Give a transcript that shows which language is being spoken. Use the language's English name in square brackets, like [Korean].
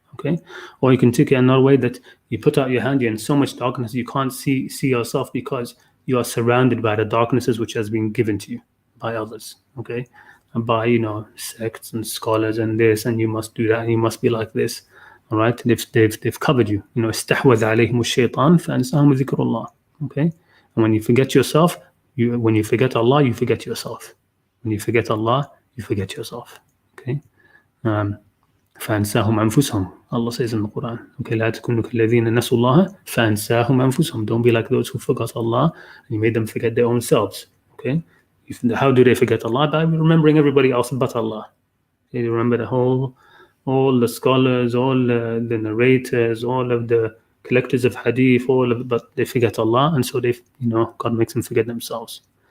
[English] Okay, or you can take it another way, that you put out your hand, you're in so much darkness you can't see yourself, because you are surrounded by the darknesses which has been given to you by others. Okay, and by sects and scholars and this, and you must do that, and you must be like this. All right, they've covered you. [Arabic] استحوذ عليهم الشيطان فأنساهم ذكر الله. [English] Okay, and when you forget yourself, when you forget Allah, you forget yourself. When you forget Allah, you forget yourself. [Arabic] Okay. فأنساهم أنفسهم. [English] Allah says in the Qur'an, [Arabic] okay, لا تكونوا كالذين نسوا الله فأنساهم أنفسهم. [English] Don't be like those who forgot Allah and you made them forget their own selves. Okay, how do they forget Allah? By remembering everybody else but Allah. They remember all the scholars, all the narrators, all of the collectors of hadith, but they forget Allah, and so God makes them forget themselves.